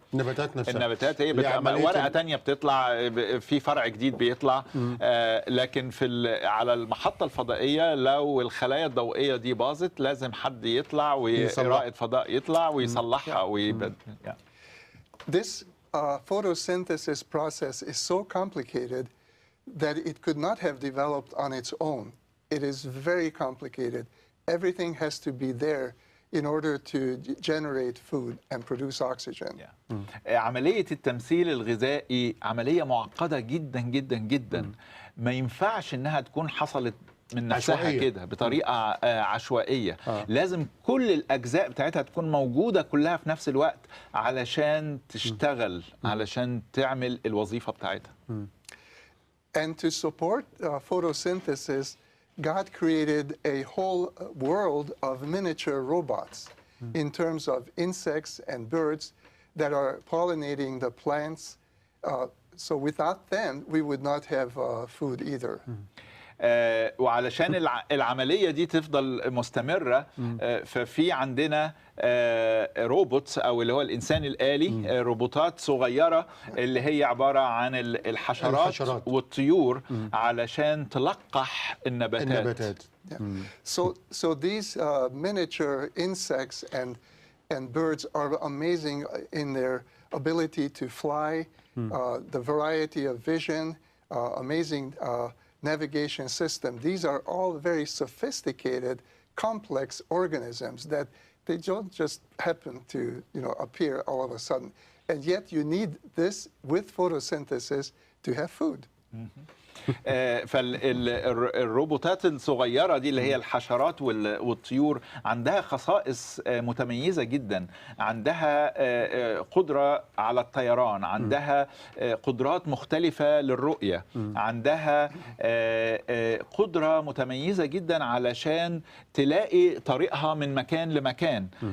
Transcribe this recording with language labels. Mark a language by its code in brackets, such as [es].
[ar] النباتات نفسها، النباتات هي ورقة تانية بتطلع، في فرع جديد بيطلع. لكن على المحطة الفضائية لو الخلايا الضوئية دي باظت لازم حد يطلع ورائد فضاء يطلع ويصلحها [en] This photosynthesis process is so complicated that it could not have developed on its own. It is very complicated. Everything has to be there in order to generate food and produce oxygen. [ar] عملية التمثيل الغذائي عملية معقدة جدا جدا جدا. ما ينفعش انها تكون حصلت من نفسها كده بطريقة عشوائية. لازم كل الأجزاء بتاعتها تكون موجودة كلها في نفس الوقت علشان تشتغل، علشان تعمل الوظيفة بتاعتها. [en] And to support photosynthesis, God created a whole world of miniature robots in terms of insects and birds that are pollinating the plants. So without them, we would not have food either. [ar] وعلشان العملية دي تفضل مستمرة، ففي عندنا روبوتس أو اللي هو الإنسان الآلي، روبوتات صغيرة اللي هي عبارة عن الحشرات والطيور علشان تلقح النباتات. [en] So these miniature insects and birds are amazing in their ability to fly, the variety of vision, amazing navigation system. These are all very sophisticated, complex organisms that they don't just happen to, appear all of a sudden. And yet you need this with photosynthesis to have food. [ar] فالروبوتات الصغيرة دي اللي هي الحشرات والطيور عندها خصائص متميزة جدا. عندها قدرة على الطيران، عندها قدرات مختلفة للرؤية، عندها قدرة متميزة جدا علشان تلاقي طريقها من مكان لمكان.